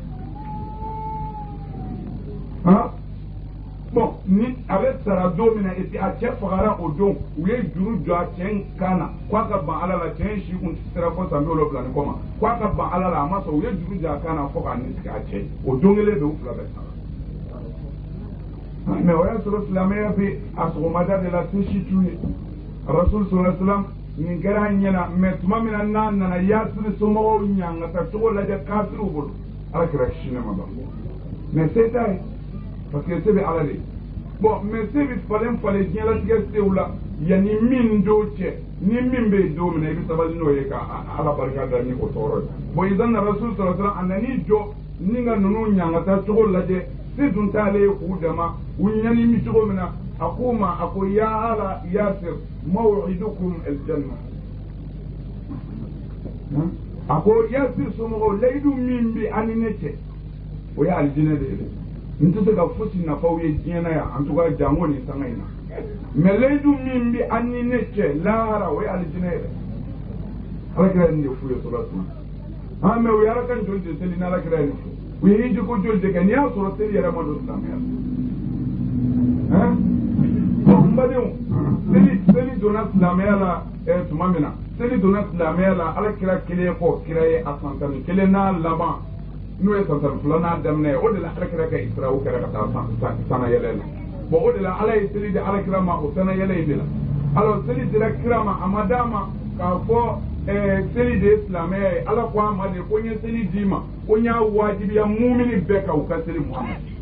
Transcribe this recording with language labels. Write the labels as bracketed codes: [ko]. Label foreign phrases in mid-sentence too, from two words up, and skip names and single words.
[bm] bon ni a bɛ sara don min na [fr] et puis [bm] a cɛ fagara o don u ye juru jɔ a cɛ in kan na k'a ka ban ala la cɛ in si kun sera fɔ san 70 ni kɔ ma k'a ka ban ala la a ma sɔn u ye juru jɔ a kan na fo k'a nisigi a cɛ o don kelen de u fila bɛ sara mais o y'a sɔrɔ silamɛya bɛ a sɔgɔmada de la se si t'u ye [ar] رسول صلى الله عليه وسلم [bm] nin kɛra an ɲɛna mais tuma min na n'a nana Yasiri somɔgɔw ɲangata cogo lajɛ kafiriw bolo ala kɛra kisi ne ma ban mais se t'a ye [fr] parce que [bm] se bɛ ala de bon mais se bɛ falen diɲɛlatigɛ sew la yanni min don cɛ ni min bɛ yen don min na i bɛ sabali n'o ye ka ala barika da ni o tɔɔrɔ ye bon idan na [ar] رسول صلى الله عليه وسلم [bm] a nan'i jɔ ni ka ninnu ɲangata cogo lajɛ se dun t'ale ye k'u dama u ɲani mi cogo min na a ko ma a ko [ar] يا آل ياسر موعدكم الجنة [bm] a ko Yasir somɔgɔw layidu min bɛ ani ne cɛ o ye alijinɛ de ye n tɛ se ka fosi nafaw ye diɲɛ na yan [fr] en tout cas [bm] jango ni sanga in na mais layidu min bɛ ani ne cɛ lahara o ye alijinɛ yɛrɛ ala kira nin de f'u ye sɔrɔ tuma mais u ye ala ka joli de seli n'ala kira ye nin fɔ u ye hiji ko joli de kɛ n'i y'a sɔrɔ seli yɛrɛ ma don silamɛya n badenw seli donna silamɛya la tuma min na seli donna silamɛya la ala kira kelen kɔ kira ye a san 11 n'a laban n'o ye san 12 n'a daminɛ ye o de la ala kira ka Isra'u kɛra ka taa sana yɛlɛ la bon o de la ala ye seli di ala kira ma o sana yɛlɛ in de la alors seli dira kira ma a ma d'a ma k'a fɔ seli de ye silamɛya ye ala ko a ma de ko n ye seli d'i ma ko n y'a wajibiya mumini bɛɛ ka u ka seli Muhammad